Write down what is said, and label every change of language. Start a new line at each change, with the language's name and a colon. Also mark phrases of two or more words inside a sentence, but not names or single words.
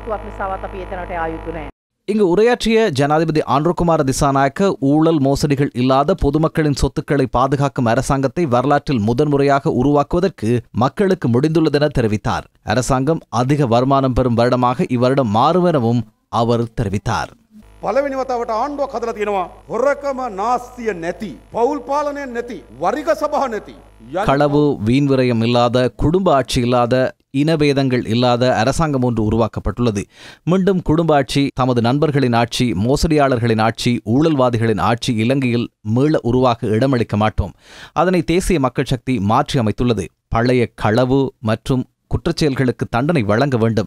Tamil: இங்கு உரையாற்றிய ஜனாதிபதி ஆண்ட்ரகுமார திசாநாயக்க ஊழல் மோசடிகள் இல்லாத பொதுமக்களின் சொத்துக்களை பாதுகாக்கும் அரசாங்கத்தை வரலாற்றில் முதன்முறையாக உருவாக்குவதற்கு மக்களுக்கு முடிந்துள்ளதென தெரிவித்தார். அரசாங்கம் அதிக வருமானம் பெறும் வருடமாக இவ்வருடம் மாறும் எனவும் அவர் தெரிவித்தார்.
Sinhala: පළවෙනි වතාවට ආණ්ඩුවක් හදලා තියෙනවා හොරකම නාස්තිය නැති පෞල් පාලනය නැති වරිග සභා නැති
Tamil: களவு வீண் விரயம் இல்லாத குடும்ப ஆட்சி இல்லாத இனபேதங்கள் இல்லாத அரசாங்கம் ஒன்று உருவாக்கப்பட்டுள்ளது. மீண்டும் குடும்ப ஆட்சி, தமது நண்பர்களின் ஆட்சி, மோசடியாளர்களின் ஆட்சி, ஊழல்வாதிகளின் ஆட்சி இலங்கையில் மீள உருவாக இடமளிக்க மாட்டோம். அதனை தேசிய மக்கள் சக்தி மாற்றி அமைத்துள்ளது. பழைய களவு மற்றும் குற்றச்செயல்களுக்கு தண்டனை வழங்க வேண்டும்.